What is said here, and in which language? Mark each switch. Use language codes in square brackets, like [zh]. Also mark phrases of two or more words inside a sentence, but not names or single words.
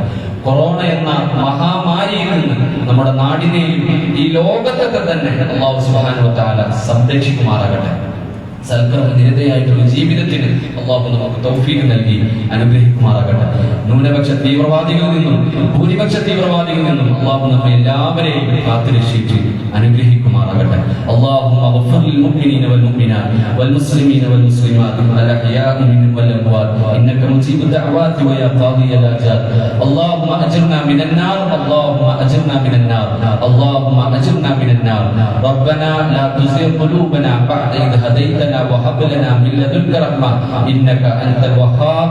[ml] കൊറോണ എന്ന മഹാമാരിയിൽ നിന്ന് നമ്മുടെ നാടിനെയും ഈ ലോകത്തൊക്കെ തന്നെ അല്ലാഹു [ar] سبحانه وتعالى [ml] സംരക്ഷിക്കുമാറാകട്ടെ. സൽക്കർമ്മ നിരതയായിട്ടുള്ള ജീവിതത്തിന് അല്ലാഹു നമുക്ക് തൗഫീഖ് നൽകി അനുഗ്രഹിക്കുമാറാകട്ടെ. ന്യൂനപക്ഷ തീവ്രവാദികളിൽ നിന്നും ഭൂരിപക്ഷ തീവ്രവാദികളിൽ നിന്നും അല്ലാഹു നമ്മെ എല്ലാവരെയും കാത്തുരക്ഷിച്ച് അനുഗ്രഹിക്കുമാറാകട്ടെ. [ar] اللهم اغفر للمؤمنين والمؤمنات والمسلمين والمسلمات الأحياء منهم والأموات إنك مجيب الدعوات ويا قاضي الحاجات. اللهم أجرنا من النار، اللهم أجرنا من النار، اللهم أجرنا من النار. ربنا لا تزغ قلوبنا بعد إذ هديتنا وهب لنا من لدنك رحمة إنك أنت الوهاب.